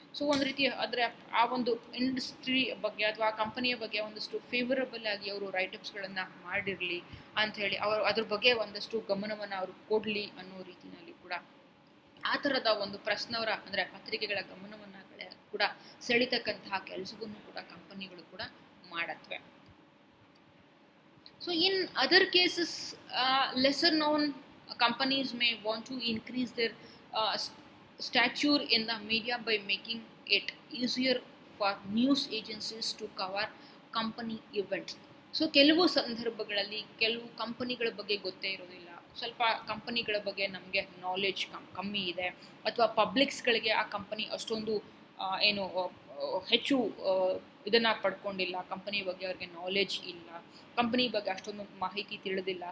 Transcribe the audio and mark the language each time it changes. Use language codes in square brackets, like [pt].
[kn] So ಒಂದು ರೀತಿ ಆದರೆ ಆ ಒಂದು ಇಂಡಸ್ಟ್ರಿ ಬಗ್ಗೆ ಅಥವಾ ಆ ಕಂಪನಿಯ ಬಗ್ಗೆ ಒಂದಷ್ಟು ಫೇವರಬಲ್ ಆಗಿ ಅವರು ರೈಟಪ್ಸ್ಗಳನ್ನು ಮಾಡಿರಲಿ ಅಂಥೇಳಿ ಅವರು ಅದ್ರ ಬಗ್ಗೆ ಒಂದಷ್ಟು ಗಮನವನ್ನು ಅವರು ಕೊಡಲಿ ಅನ್ನೋ ರೀತಿಯಲ್ಲಿ ಕೂಡ ಆ ಥರದ ಒಂದು ಪ್ರೆಸ್ನವರ ಅಂದರೆ ಪತ್ರಿಕೆಗಳ ಗಮನವನ್ನು ಕೂಡ ಸೆಳಿತಕ್ಕಂತಹ ಕೆಲಸವನ್ನು ಕೂಡ ಕಂಪನಿಗಳು ಕೂಡ ಮಾಡತ್ವೆ. [en] So in other cases lesser known companies may want to increase their stature in the media by making it easier for news agencies to cover company events. [kn] So ಕೆಲವು ಸಂದರ್ಭಗಳಲ್ಲಿ ಕೆಲವು ಕಂಪನಿಗಳ ಬಗ್ಗೆ ಗೊತ್ತೇ ಇರೋದಿಲ್ಲ, ಸ್ವಲ್ಪ ಕಂಪನಿಗಳ ಬಗ್ಗೆ ನಮಗೆ ನಾಲೆಡ್ಜ್ ಕಮ್ಮಿ ಇದೆ, ಅಥವಾ ಪಬ್ಲಿಕ್ಸ್ಗಳಿಗೆ ಆ ಕಂಪನಿ ಅಷ್ಟೊಂದು ಏನು ಹೆಚ್ಚು ಇದನ್ನು ಪಡ್ಕೊಂಡಿಲ್ಲ, ಕಂಪನಿ ಬಗ್ಗೆ ಅವ್ರಿಗೆ ನಾಲೆಡ್ಜ್ ಇಲ್ಲ, ಕಂಪನಿ ಬಗ್ಗೆ ಅಷ್ಟೊಂದು ಮಾಹಿತಿ ತಿಳಿದಿಲ್ಲ.